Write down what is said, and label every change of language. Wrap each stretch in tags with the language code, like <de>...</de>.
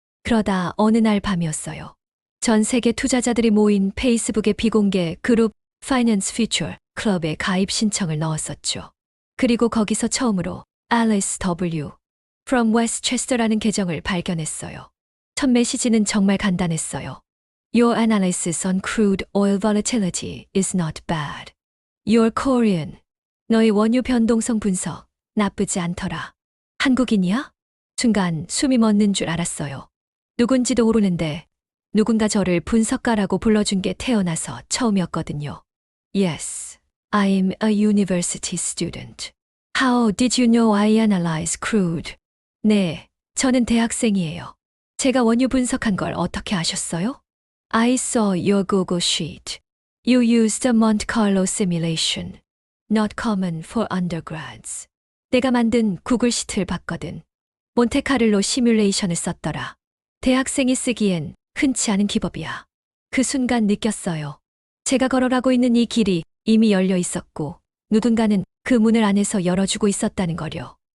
<ko>그러다 어느 날 밤이었어요. 전 세계 투자자들이 모인 페이스북의 비공개 그룹 파이낸스 퓨처 클럽에 가입 신청을 넣었었죠. 그리고 거기서 처음으로 Alice W. from Westchester라는 계정을 발견했어요. 첫 메시지는 정말 간단했어요.</ko> <en>Your analysis on crude oil volatility is not bad. You're Korean.</en> <ko>너의 원유 변동성 분석 나쁘지 않더라. 한국인이야? 순간 숨이 멎는 줄 알았어요. 누군지도 모르는데 누군가 저를 분석가라고 불러준 게 태어나서 처음이었거든요.</ko> <en>Yes, I'm a university student. How did you know I analyze crude?</en> <ko>네, 저는 대학생이에요. 제가 원유 분석한 걸 어떻게 아셨어요?</ko> <en>I saw your Google sheet. You used a Monte Carlo simulation. Not common for undergrads.</en> <ko>내가 만든 구글 시트를 봤거든. 몬테카를로 시뮬레이션을 썼더라. 대학생이 쓰기엔 흔치 않은 기법이야. 그 순간 느꼈어요. 제가 걸어가고 있는 이 길이 이미 열려 있었고 누군가는 그 문을 안에서 열어주고 있었다는 거려.</ko>